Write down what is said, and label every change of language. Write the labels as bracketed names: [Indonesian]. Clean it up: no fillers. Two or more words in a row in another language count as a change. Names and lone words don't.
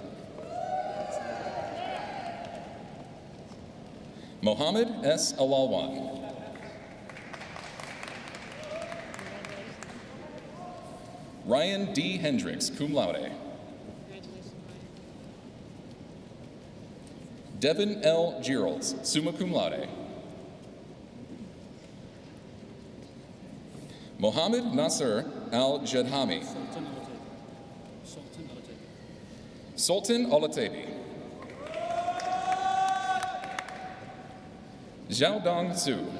[English] Mohammed S. Alalwan. Ryan D. Hendricks, [Latin] cum laude. [English] Devin L. Geralds, [Latin] summa cum laude. [English] Mohammed Nasser Al-Jedhami. Sultan Olatebi. Xiaodong Su.